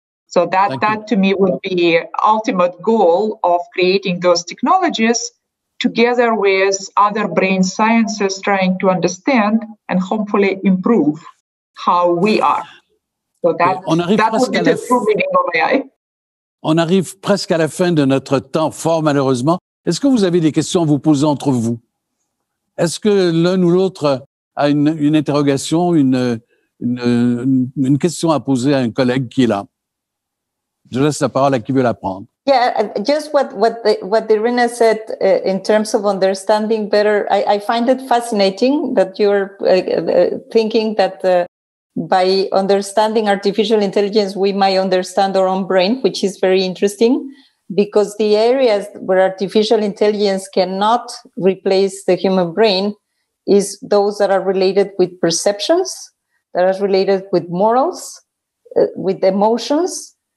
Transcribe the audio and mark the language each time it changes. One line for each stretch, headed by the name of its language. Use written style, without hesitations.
English: So that to me would be ultimate goal of creating those technologies together with other brain sciences trying to understand and hopefully improve how we are. So that would be the true meaning of AI.
French: On arrive presque à la fin de notre temps, fort malheureusement. Est-ce que vous avez des questions à vous poser entre vous? Est-ce que l'un ou l'autre a une interrogation, une question à poser à un collègue qui est là? Je laisse la parole à qui veut la prendre.
English: Yeah, just what Irina said in terms of understanding better. I find it fascinating that you're thinking that by understanding artificial intelligence, we might understand our own brain, which is very interesting, because the areas where artificial intelligence cannot replace the human brain is those that are related with perceptions, that are related with morals, with emotions.